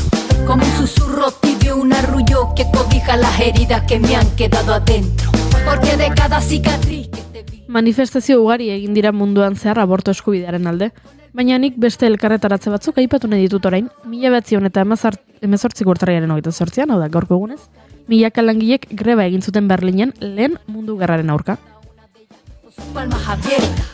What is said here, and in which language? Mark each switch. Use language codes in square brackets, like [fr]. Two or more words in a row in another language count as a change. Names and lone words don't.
[es] Como un susurro tibio, un arrullo que cobija las heridas que me han quedado adentro. Porque de cada cicatriz que te vi... [eu] Manifestazio ugari egin dira munduan zehar aborto eskubidearen alde. Baina nik beste elkarretaratze batzuk aipatu nahi ditut orain, 1918 urtarriaren 28an, hau da gaurko egunez, milaka langilek greba egin zuten Berlinen lehen mundu gerraren aurka. [es] Palmas abiertas.